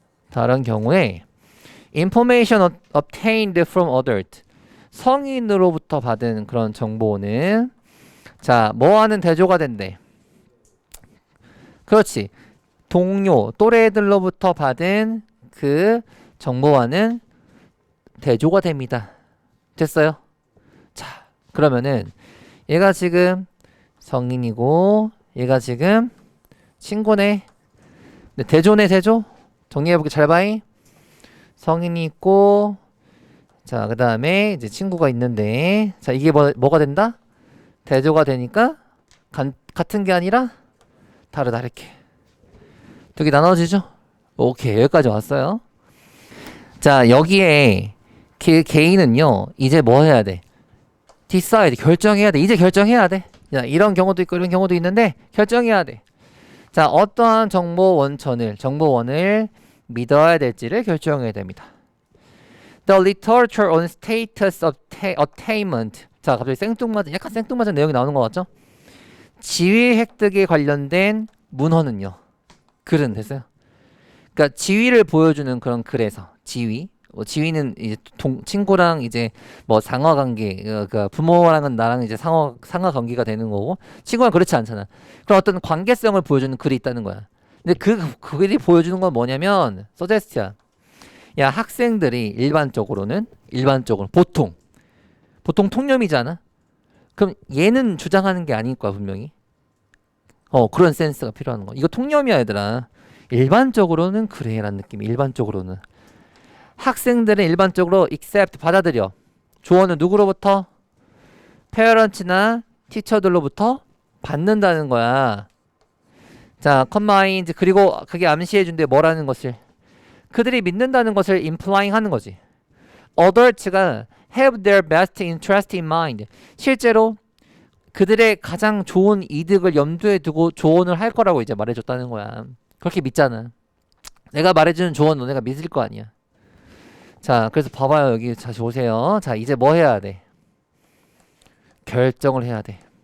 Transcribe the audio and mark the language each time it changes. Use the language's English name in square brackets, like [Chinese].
[Korean] 다른 경우에 [English] information obtained from others. [Korean] 성인으로부터 받은 그런 정보는 자, 뭐 하는 대조가 된대? 그렇지. 동료, 또래들로부터 받은 그 정보와는 대조가 됩니다. 됐어요? 자, 그러면은 얘가 지금 성인이고 얘가 지금 친구네. 근데 대조네, 대조? 정리해볼게. 잘 봐잉. 성인이 있고 자, 그 다음에 이제 친구가 있는데 자, 이게 뭐가 된다? 대조가 되니까 같은 게 아니라 다르다 이렇게 두 개 나눠지죠? 오케이, 여기까지 왔어요. 자, 여기에 개인은요 이제 뭐 해야 돼? decide, 결정해야 돼. 이제 결정해야 돼. 자, 이런 경우도 있고 이런 경우도 있는데 결정해야 돼. 자, 어떠한 정보원을 믿어야 될지를 결정해야 됩니다. [English] The literature on status attainment. [Korean] 자, 갑자기 약간 생뚱맞은 내용이 나오는 것 같죠? 지위 획득에 관련된 문헌은요. 글은 됐어요. 그러니까 지위를 보여주는 그런 글에서 지위는 이제 친구랑 이제 뭐 상하 관계, 그러니까 부모랑은 나랑 이제 상하 관계가 되는 거고 친구랑 그렇지 않잖아. 그런 어떤 관계성을 보여주는 글이 있다는 거야. 근데 그 글이 보여주는 건 뭐냐면 서제스트야. 야, 학생들이 일반적으로는 보통 통념이잖아. 그럼 얘는 주장하는 게 아닐 거야 분명히. 그런 센스가 필요한 거. 이거 통념이야 얘들아. 일반적으로는 그래라는 느낌이. 일반적으로는 학생들은 일반적으로 accept 받아들여. 조언을 누구로부터? 페어런츠나 티처들로부터 받는다는 거야. 자, combined. 그리고 그게 암시해 준대 뭐라는 것을. 그들이 믿는다는 것을 implying 하는 거지. [English] adults가 have their best interest in mind. [Korean] 실제로 그들의 가장 좋은 이득을 염두에 두고 조언을 할 거라고 이제 말해줬다는 거야. 그렇게 믿잖아. 내가 말해주는 조언 너네가 믿을 거 아니야. 자, 그래서 봐봐요. 여기 다시 오세요. 자, 이제 뭐 해야 돼? 결정을 해야 돼.